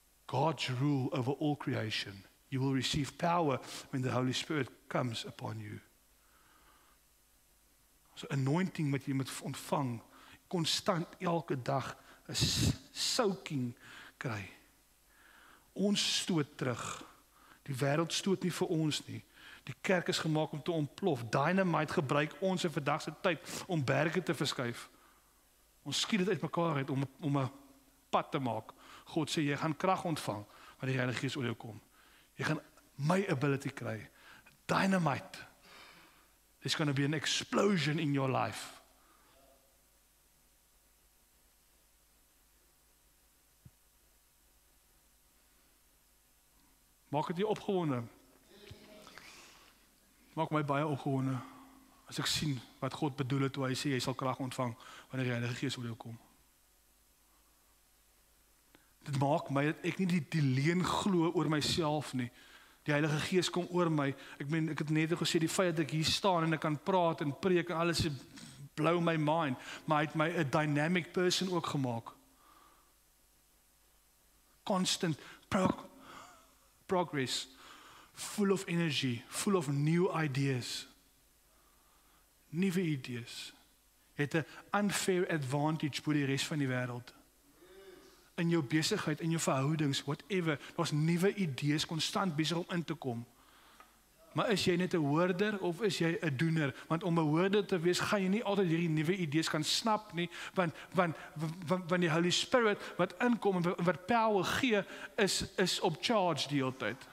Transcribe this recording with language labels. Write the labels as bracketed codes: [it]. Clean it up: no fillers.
[en] God's rule over all creation. You will receive power when the Holy Spirit comes upon you. [af] So anointing wat jy moet ontvang, konstant elke dag 'n soaking kry. Ons stoot terug. Die wêreld stoot nie vir ons nie. Die kerk is gemaak om te ontplof. Dynamite gebruik ons in vandag se tyd om berge te verskuif. Ons skiet dit uitmekaar uit om 'n pad te maak. God sê jy gaan krag ontvang wanneer die Heilige Gees oor jou kom. Jy gaan my ability kry. Dynamite. [en] There's going to be an explosion in your life. [af] Maak dit jou opgewonde. Maak my baie opgewonde as ek sien wat God bedoel het toe hy sê jy sal krag ontvang wanneer die Heilige Gees oor jou kom. Dit maak my dat ek nie die leuen glo oor myself nie. Die Heilige Gees kom oor my. Ek het net gesê die feit dat ek hier staan en ek kan praat en preek en alles [en] blow my mind, [af] maar hy het my 'n dynamic person ook gemaak. [en] Constant progress, full of energy, full of new ideas. [af] Nuwe idees. Jy het 'n [en] unfair advantage [af] bo die res van die wêreld. In jou besigheid, in jou verhoudings, whatever, daar's nuwe idees konstant besig om in te kom. Maar is jy net 'n hoorder of is jy 'n doener? Want om 'n hoorder te wees, gaan jy nie altyd hierdie nuwe idees kan snap nie, want die Holy Spirit wat inkom en wat power gee, is op charge die hele tyd.